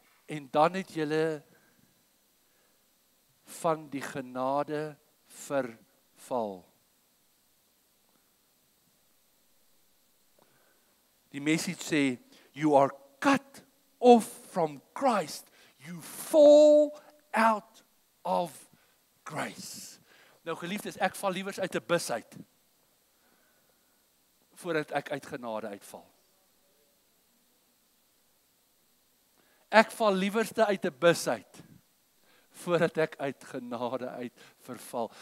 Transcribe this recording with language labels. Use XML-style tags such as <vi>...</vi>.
<af>En dan het julle van die genade verval. Die message sê,</af> <en>you are cut off from Christ, you fall out of grace.</en> <af>Nou geliefdes, ek val liewers uit 'n bus uit voordat ek uit genade uitval. Ek val liewerste uit 'n bus uit voordat ek uit genade uit verval.</af>